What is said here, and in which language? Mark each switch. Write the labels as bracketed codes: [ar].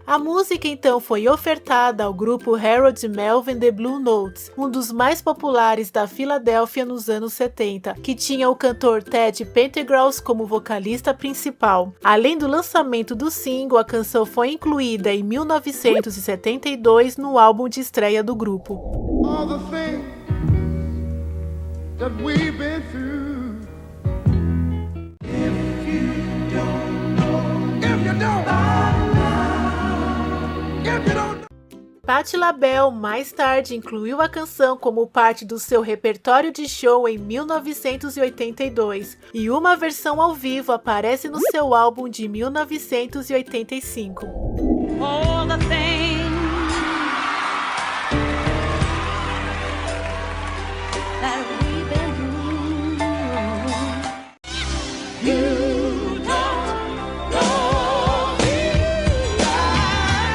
[pt] A música então foi ofertada ao grupo Harold Melvin The Blue Notes, um dos mais populares da Filadélfia nos anos 70, que tinha o cantor Ted Pendergrass como vocalista principal. Além do lançamento do single, a canção foi incluída em 1972 no álbum de estreia do grupo. [en] All the things that we've been through. If you don't know, [pt] Patti LaBelle mais tarde incluiu a canção como parte do seu repertório de show em 1982, e uma versão ao vivo aparece no seu álbum de 1985. [en] all the things that we've been through. You don't know me by now.